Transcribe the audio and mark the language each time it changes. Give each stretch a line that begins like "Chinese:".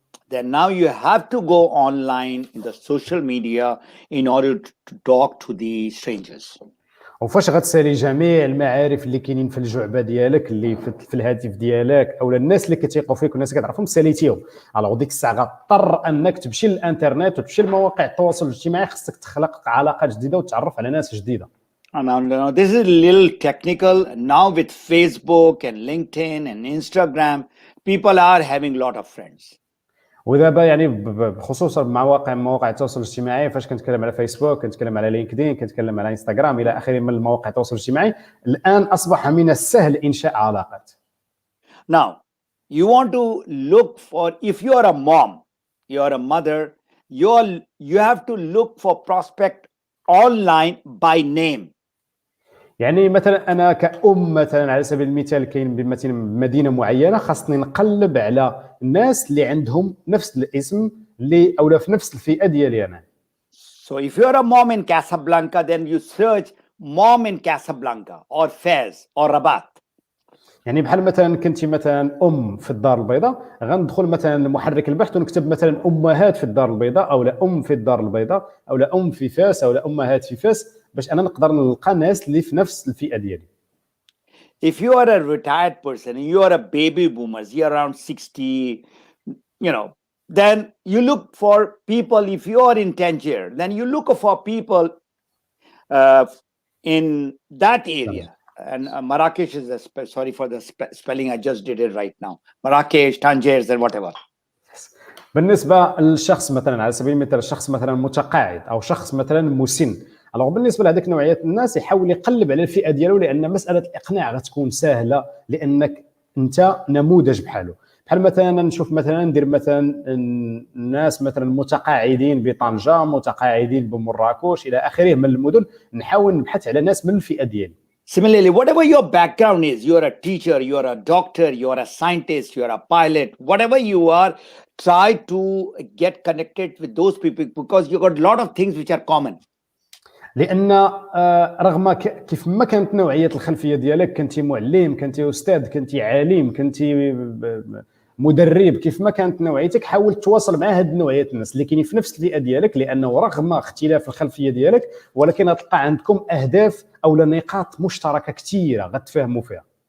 English: Then now you have to go online in the social media in order to talk to the strangers.
Arabic: وفاش غتسالي جميع المعارف اللي كاينين في الجعبه ديالك اللي في الهاتف ديالك او الناس اللي كتيقوا فيك والناس اللي كتعرفهم ساليتيهم، الوغ ديك الساعه غتضطر انك تمشي للانترنت وتمشي لمواقع التواصل الاجتماعي، خصك تخلق علاقات جديده وتتعرف على ناس جديده.
English: And now this is a little technical. Now with Facebook and LinkedIn and Instagram, people are having a lot of friends.
Arabic: ودابا يعني بخصوصا مواقع التواصل الاجتماعي، فاش كنتكلم على فيسبوك، كنتكلم على لينكدين، كنتكلم على انستغرام الى اخره من مواقع التواصل الاجتماعي، الان اصبح من السهل انشاء علاقات.
English: Now, you want to look for, if you are a mom, you are a mother, you have to look for prospect online by name.
Arabic: يعني مثلا انا كأم مثلا على سبيل المثال كاين مثلا بمدينه معينه، خاصني نقلب على الناس اللي عندهم نفس الاسم اللي او في نفس الفئه ديالي انا.
English: So if you are a mom in Casablanca, then you search mom in Casablanca or Fez or Rabat.
Arabic: يعني بحال مثلا كنتي مثلا ام في الدار البيضاء، غندخل مثلا محرك البحث ونكتب مثلا امهات في الدار البيضاء او لا ام في الدار البيضاء او لا ام في فاس او لا امهات في فاس، باش انا نقدر نلقى ناس اللي في نفس الفئه ديالي.
English: If you are a retired person, you are a baby boomers, you're around 60, then you look for people. If you are in Tangier, then you look for people in that area. And Marrakesh is sorry for the spelling, I just did it right now. Marrakesh, Tangier, and whatever.
Arabic: بالنسبه للشخص مثلا على سبيل المثال، الشخص مثلا متقاعد او شخص مثلا مسن، الوغ بالنسبه لهذيك نوعيه الناس يحاول يقلب على الفئه ديالو، لان مساله الاقناع غتكون سهله لانك انت نموذج بحاله. بحال مثلا نشوف مثلا ندير مثلا الناس مثلا متقاعدين بطنجه، متقاعدين بمراكش الى اخره من المدن، نحاول نبحث على ناس من الفئه ديالي.
English: Similarly, whatever your background is, you're a teacher, you're a doctor, you're a scientist, you're a pilot, whatever you are, try to get connected with those people because you got a lot of things which are common.
Arabic: لان رغم كيف ما كانت نوعيه الخلفيه ديالك، كنتي معلم، كنتي استاذ، كنتي عالم، كنتي مدرب، كيف ما كانت نوعيتك حاول تواصل مع هاد نوعيه الناس اللي كاينين في نفس الفئه ديالك، لانه رغم اختلاف الخلفيه ديالك ولكن غتلقى عندكم اهداف او نقاط مشتركه كثيره غتفاهموا فيها.